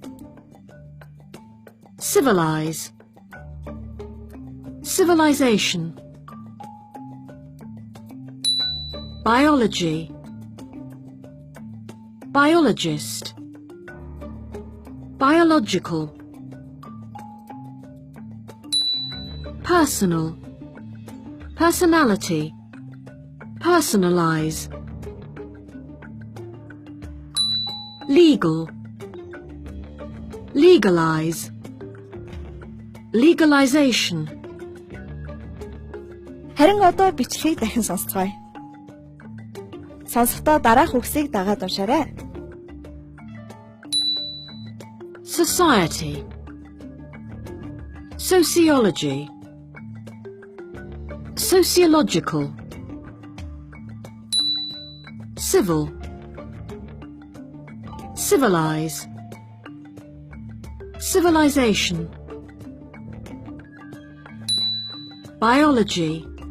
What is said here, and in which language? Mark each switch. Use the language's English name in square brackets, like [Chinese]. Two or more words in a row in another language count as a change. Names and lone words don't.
[English] civilize, civilization, biology, biologist, biological, personal, personality, personalize, legal, legalize, legalization. [Mongolian] Харин одоо бичлэгийг дахин сонсцгоё. Сонсохдоо дараах үгсийг дагаад уншаарай. [English] Society, sociology, sociological, civil, civilize, civilization, biology,